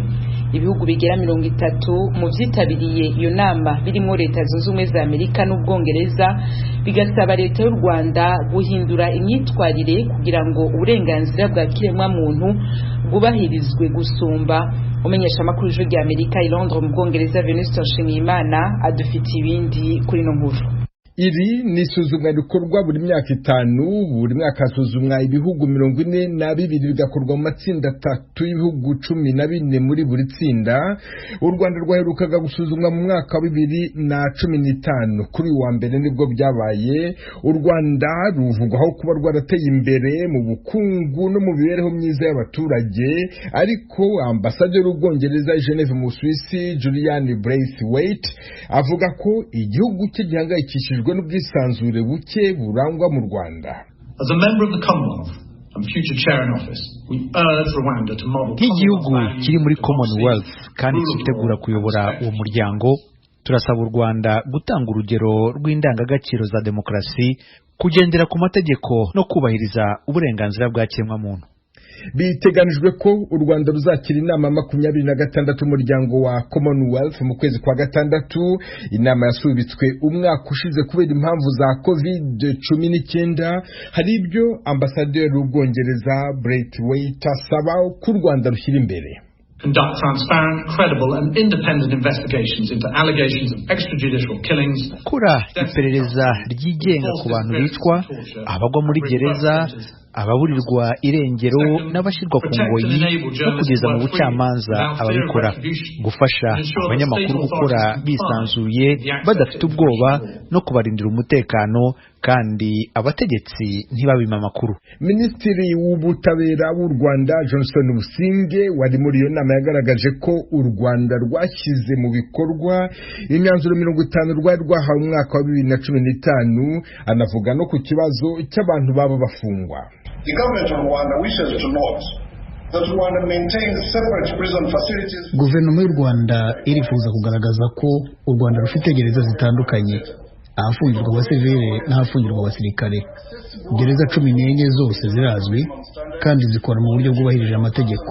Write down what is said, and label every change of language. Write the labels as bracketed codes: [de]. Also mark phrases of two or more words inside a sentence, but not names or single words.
[rw] Ibihugu bigera 30 mu vyitabiriye iyo nama birimo Leta Zunze Ubumwe za Amerika n'Ubwongereza bigasaba Leta y'u Rwanda guhindura imyitwarire kugira ngo uburenganzira bwa kiremwa muntu bwubahirizwe gusumba. Umenyesha makuru Ijwi ry'Amerika i Londres mu Bwongereza Venuste Nshimiyimana adufitiye ibindi kuri no nkuru. Iri ni isuzumwa rikorwa buri myaka 5, buri mwaka hasuzumwa ibihugu 42 bigakorwa mu matsinda 3 y'ibihugu 14 muri buri tsinda. U Rwanda rwaherukaga gusuzumwa mu mwaka wa 2015. Kuri wa mbere nibwo byabaye. U Rwanda ruvugwaho kuba rwarateye imbere mu bukungu no mu mibereho myiza y'abaturage, ariko ambasaderi w'Ubwongereza i Geneve mu Suisse Julian Braithwaite avuga ko igihugu cye gihangayikishijwe n'ubwisanzure buke burangwa mu Rwanda. [en] As a member of the Commonwealth and future chair in office, we urge Rwanda to model [rw] nk'igihugu kiri muri Commonwealth kandi kitegura kuyobora uwo muryango, turasaba u Rwanda gutanga urugero rw'indangagaciro za demokarasi, kugendera ku mategeko no kubahiriza uburenganzira bwa kiremwamuntu. Biteganijwe ko u Rwanda ruzakira inama 26 umuryango wa Commonwealth mu kwezi kwa gatandatu. Inama yasubitswe umwaka ushize kubera impamvu za COVID-19. Hari ibyo ambasaderi w'Ubwongereza Braithwaite asaba ko u Rwanda rushyira imbere. [en] Conduct transparent, credible and independent investigations into allegations of extrajudicial killings. [rw] Kura iperereza ryigenga ku bantu bicwa, abagwa muri gereza, ababurirwa irengero n'abashirwa ku ngoyi, no kugeza mu bucamanza ababikora, gufasha abanyamakuru gukora bisanzuye badafite ubwoba no kubarindira umutekano, kandi abategetsi ntibabima amakuru. Minisitiri w'ubutabera w'u Rwanda Johnson Businge wari muri iyo nama yagaragaje ko u Rwanda rwashyize mu bikorwa imyanzuro 50 rwari rwahawe mu mwaka wa 2015. Anavuga no ku kibazo cy'abantu baba bafungwa. [en] The government of Rwanda wishes to note [rw] Guverinoma y'u Rwanda irifuza kugaragaza ko u Rwanda rufite gereza zitandukanye, ahafungirwa abasivile n'ahafungirwa abasirikare. Gereza 14 zose zirazwi kandi zikora mu buryo bwubahirije amategeko.